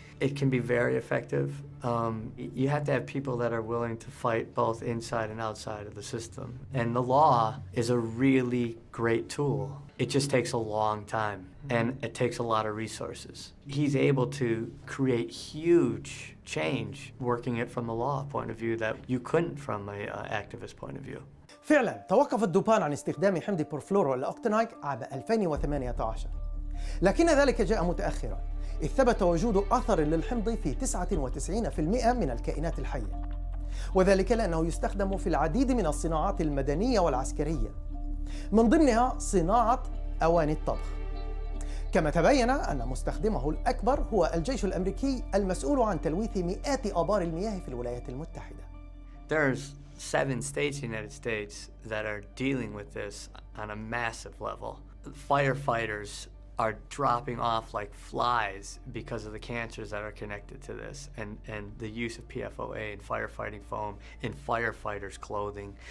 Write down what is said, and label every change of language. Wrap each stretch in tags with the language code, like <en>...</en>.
<en>It can be very effective. You have to have people that are willing to fight both inside and outside of the system. And the law is a really great tool. It just takes a long time, and it takes a lot of resources. He's able to create huge change working it from the law point of view that you couldn't from an activist point of view.</en> <ar>فعلا توقفت دوبان عن استخدام حمض بورفلورو الأوكتينايك عام 2018، لكن ذلك جاء متأخرا، إذ ثبت وجود أثر للحمض في 99% من الكائنات الحية، وذلك لأنه يستخدم في العديد من الصناعات المدنية والعسكرية، من ضمنها صناعة أواني الطبخ. كما تبين أن مستخدمه الأكبر هو الجيش الأمريكي المسؤول عن تلويث مئات آبار المياه في الولايات المتحدة.</ar> <en>There's 7 states in the United States that are dealing with this on a massive level. Firefighters are dropping off like flies because of the cancers that are connected to this, and the use of PFOA and firefighting foam in firefighters' clothing.</en>